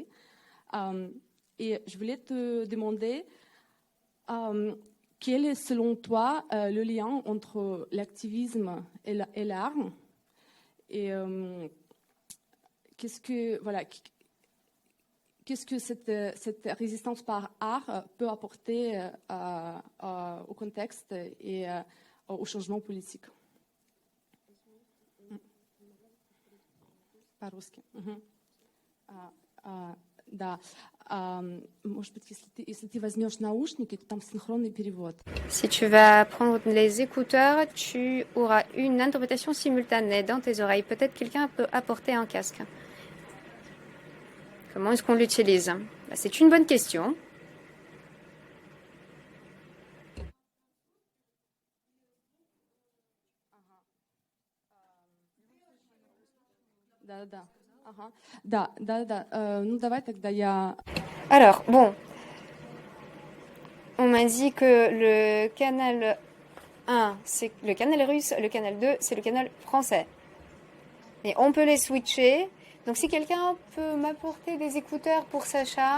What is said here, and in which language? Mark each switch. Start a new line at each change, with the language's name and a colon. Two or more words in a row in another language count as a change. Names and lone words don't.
French: Et je voulais te demander quel est selon toi le lien entre l'activisme et l'art, et qu'est-ce que cette résistance par art peut apporter au contexte et au changement politique?
Russian: По-русски. Да. Может быть, если ты возьмешь наушники, то там синхронный перевод.
French: Si tu vas prendre les écouteurs, tu auras une interprétation simultanée dans tes oreilles. Peut-être quelqu'un peut apporter un casque. Comment est-ce qu'on l'utilise? C'est une bonne question.
Russian: Да. Ага. Да. Ну, давай тогда я...
French: Alors, bon, on m'a dit que le canal 1, c'est le canal russe, le canal 2, c'est le canal français. Et on peut les switcher. Donc, si quelqu'un peut m'apporter des écouteurs pour Sacha.